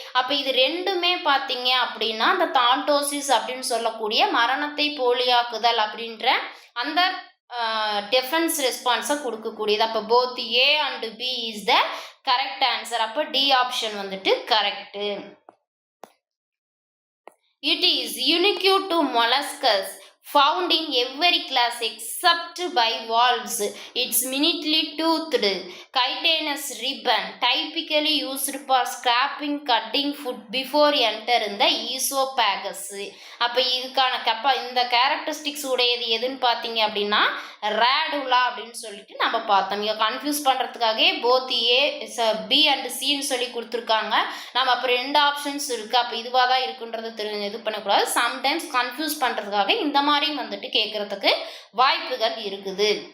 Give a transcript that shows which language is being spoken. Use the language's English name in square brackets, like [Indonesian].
[Tamil] அப்போ இது ரெண்டுமே பார்த்தீங்க அப்படின்னா அந்த தான்டோசிஸ் அப்படின்னு சொல்லக்கூடிய மரணத்தை போலியாக்குதல் அப்படின்ற அந்த டிஃபென்ஸ் ரெஸ்பான்ஸை கொடுக்கக்கூடியது. [English] அப்போ both A and B is the correct answer. [Tamil] அப்போ டி ஆப்ஷன் வந்துட்டு correct. [English] It is unique to molluscs found in every class except bivalves. It's minutely toothed chitinous ribbon typically used for scraping cutting food before entering the esophagus. [Tamil] அப்போ இதுக்கான இந்த characteristics உடையது எதுன்னு பார்த்தீங்க அப்படின்னா ரேடுலா அப்படின்னு சொல்லிட்டு நம்ம பார்த்தோம். இங்கே confuse பண்ணுறதுக்காகவே [English] both A B and [Tamil] சின்னு சொல்லி கொடுத்துருக்காங்க. நம்ம அப்போ 2 ஆப்ஷன்ஸ் இருக்குது, அப்போ இதுவாக தான் இருக்குன்றது இது பண்ணக்கூடாது. சம்டைம்ஸ் கன்ஃபியூஸ் பண்ணுறதுக்காக இந்த மாதிரியும் வந்துட்டு கேட்குறதுக்கு வாய்ப்புகள் இருக்குது.